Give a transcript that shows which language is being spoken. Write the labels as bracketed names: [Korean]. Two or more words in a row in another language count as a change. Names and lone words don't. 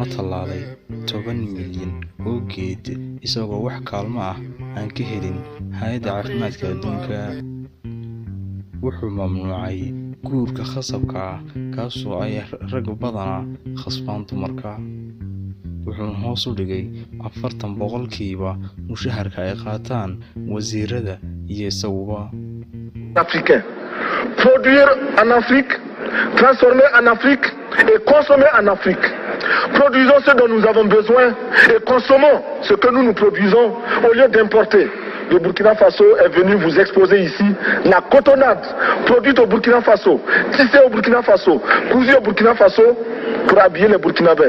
[Somali] tallaalay 10 milyan oo geed isagoo wax kaalmo ah aan ka helin hay'adda caafimaadka adduunka wuxuu mamnuucay guurka khasabka ah kaasoo ay rag badan khasbaan dumarka wuxuu hoos u dhigay 40% mushaharka ay qaataan wasiirada iyo isaguba [French] africain produire en Afrique transformer en Afrique et consommer en Afrique. Produisons ce dont nous avons besoin et consommons ce que nous produisons au lieu d'importer. Le Burkina Faso est venu vous exposer ici la cotonnade produite au Burkina Faso, tissée au Burkina Faso, cousue au Burkina Faso pour habiller les Burkinabés.